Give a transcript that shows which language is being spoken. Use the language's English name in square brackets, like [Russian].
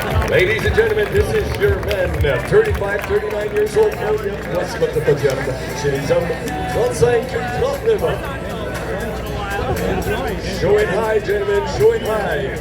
[English] Ladies and gentlemen, this is your men, 35-39 years old. [French] Voici votre podium chez les hommes 35-39 ans. [English] Show it high, gentlemen, show it high.